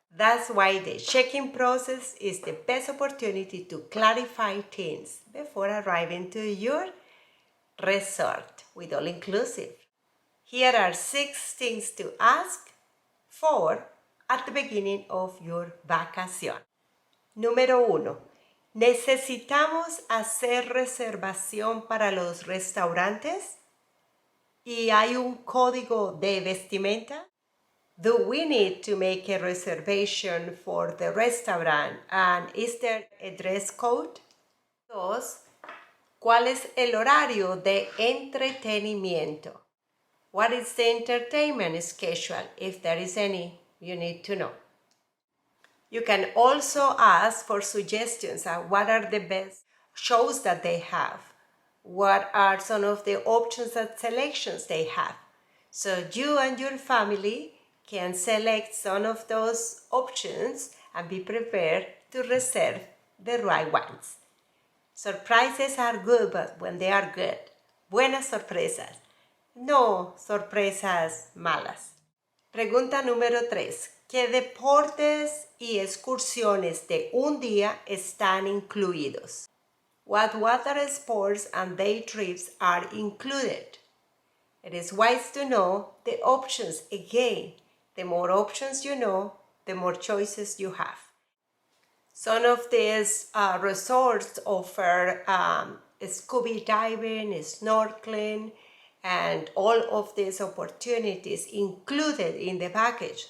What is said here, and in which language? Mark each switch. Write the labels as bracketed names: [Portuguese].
[English] That's why the check-in process is the best opportunity to clarify things before arriving to your resort with all-inclusive. Here are 6 things to ask for at the beginning of your vacation. [Spanish] Número 1. ¿Necesitamos hacer reservación para los restaurantes? ¿Y hay un código de vestimenta? [English] Do we need to make a reservation for the restaurant, and is there a dress code? 2. [Spanish] ¿Cuál es el horario de entretenimiento? [English] What is the entertainment schedule? If there is any, you need to know. You can also ask for suggestions on what are the best shows that they have. What are some of the options and selections they have? So you and your family can select some of those options and be prepared to reserve the right ones. Surprises are good, but when they are good. [Spanish] Buenas sorpresas. No sorpresas malas. Pregunta número 3. ¿Qué deportes y excursiones de un día están incluidos? [English] What water sports and day trips are included? It is wise to know the options again. The more options you know, the more choices you have. Some of these resorts offer scuba diving, snorkeling, and all of these opportunities included in the package.